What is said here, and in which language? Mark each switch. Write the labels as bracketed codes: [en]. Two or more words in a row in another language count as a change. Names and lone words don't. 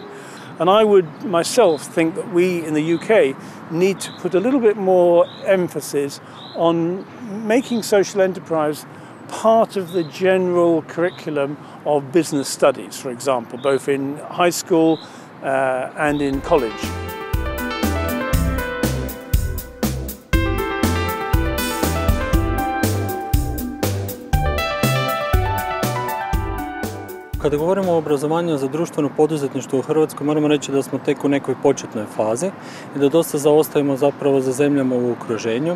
[en] And I would myself think that we in the UK need to put a little bit more emphasis on making social enterprise part of the general curriculum of business studies, for example, both in high school and in college. [hr] Kada govorimo o obrazovanju za društveno poduzetništvo u Hrvatskoj, moramo reći da smo tek u nekoj početnoj fazi i da dosta zaostajemo zapravo za zemljama u okruženju.